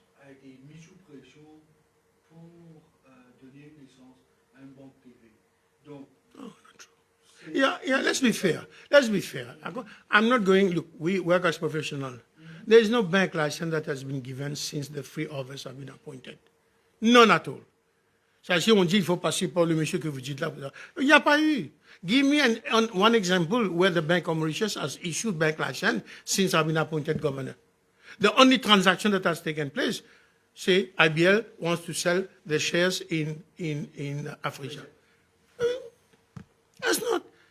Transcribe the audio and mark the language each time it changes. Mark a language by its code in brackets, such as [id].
[fr] été mis sous pression pour donner naissance à une banque privée. Donc, [en] Yeah, let's be fair. Let's be fair. I'm not going, look, we work as professionals. There is no bank license that has been given since the three of us have been appointed. None at all. [fr] Ça, si on dit qu'il faut passer par le monsieur que vous dites là, il n'y a pas eu. [en] Give me one example where the Bank of Mauritius has issued bank license since I've been appointed governor. The only transaction that has taken place, say IBL wants to sell their shares in Africa. That's not.